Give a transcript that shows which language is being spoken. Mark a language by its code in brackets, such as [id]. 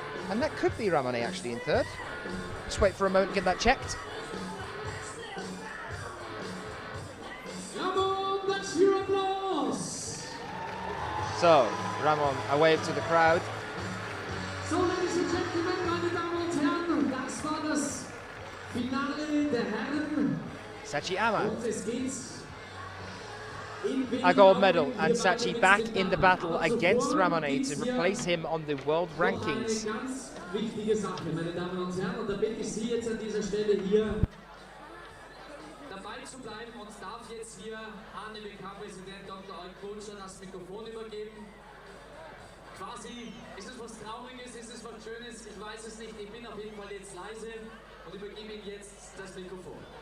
[en] And that could be Ramón actually in third. Just wait for a moment to get that checked. Ramón, that's your applause. So, Ramón, a wave to the crowd. So, ladies and gentlemen, [de] meine Damen und Herren, das war das Finale der Herren. [en] Sachi AMMA, [de] Und es geht in [en] a gold medal, and Sachi back in the battle against Ramón to replace him on the world rankings. [de] Eine ganz wichtige Sache, meine Damen und Herren, und da bitte ich Sie jetzt an dieser Stelle hier dabei zu bleiben und darf jetzt hier an den WK-Präsident Dr. Olkutscher das Mikrofon übergeben. Quasi, ist es was Trauriges, ist es was Schönes, ich weiß es nicht, ich bin auf jeden Fall jetzt leise und übergebe Ihnen jetzt das Mikrofon.